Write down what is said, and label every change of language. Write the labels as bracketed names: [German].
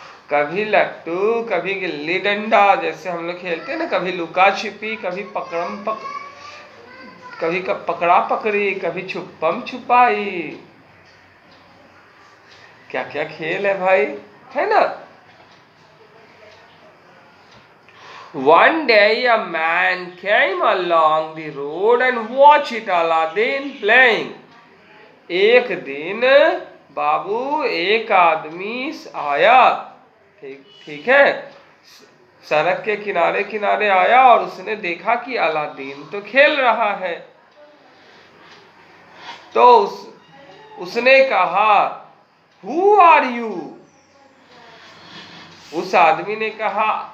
[Hindi] कभी लट्टू, कभी गिल्ली डंडा, जैसे हम लोग खेलते हैं ना, कभी लुका छिपी, कभी कभी पकड़ा पकड़ी, कभी छुपम छुपाई। क्या क्या खेल है भाई, है ना। [English] One day a man came along the road and watched Aladdin playing. [Hindi] एक दिन बाबू एक आदमी आया, ठीक है, सड़क के किनारे किनारे आया और उसने देखा कि अलादीन तो खेल रहा है। तो उसने कहा, [English] Who are you? [Hindi] उस आदमी ने कहा,